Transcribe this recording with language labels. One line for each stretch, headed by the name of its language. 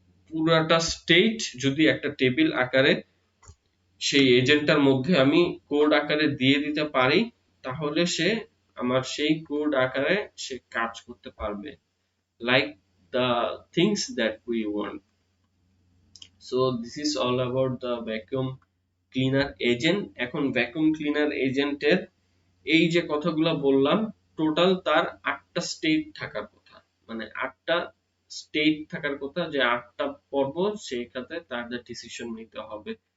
Bangla: পুরাটা স্টেট যদি একটা টেবিল আকারে সেই এজেন্টটার মধ্যে আমি কোড আকারে দিয়ে দিতে পারি, তাহলে সে আমার সেই কোড আকারে সে কাজ করতে পারবে,
English: লাইক the things that we want. So this is all about the vacuum cleaner agent.
Bangla: এখন ভ্যাকুয়াম ক্লিনার এজেন্টের এই যে কথাগুলো বললাম, টোটাল তার 8টা স্টেট থাকার কথা, মানে 8টা স্টেট থাকার কথা, যে 8টা পর্ব সেইটাতে তাদের ডিসিশন নিতে হবে।